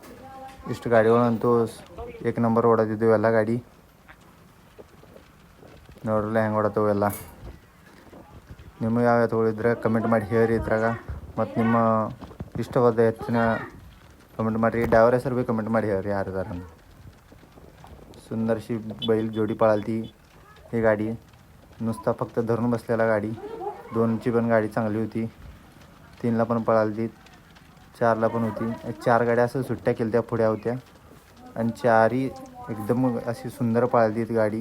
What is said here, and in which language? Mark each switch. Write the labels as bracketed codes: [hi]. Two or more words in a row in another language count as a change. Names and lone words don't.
[kn] ಇಷ್ಟು ಗಾಡಿಗಳಂತೂ 1 ನಂಬರ್ ಓಡಾತಿದ್ದು ಎಲ್ಲ ಗಾಡಿ. ನೋಡಲ್ಲ ಹೆಂಗೆ ಹೊಡತವು ಎಲ್ಲ. ನಿಮಗೆ ಯಾವ ಎತ್ತುಗಳು ಇದ್ದರೆ ಕಮೆಂಟ್ ಮಾಡಿ ಹೇಳಿ ಇದ್ರಾಗ. ಮತ್ತು ನಿಮ್ಮ ಇಷ್ಟವಾದ ಹೆಚ್ಚಿನ ಕಮೆಂಟ್ ಮಾಡಿರಿ. ಡ್ರೈವರ್ ಹೆಸರು ಭೀ कमेंट ಮಾಡಿ ಹೇಳ್ರಿ यार. [mr] सुंदरशी बैल जोडी पळाली ही गाडी. नुसता फक्त धरून बसलेला गाडी. 2ची पण गाडी चांगली होती. 3ला पण पळाली, 4ला पण होती. 4 गाड्या असं सुट्ट्या केल्या त्या पुढ्या होत्या आणि 4ही एकदम अशी सुंदर पळाली ती गाडी.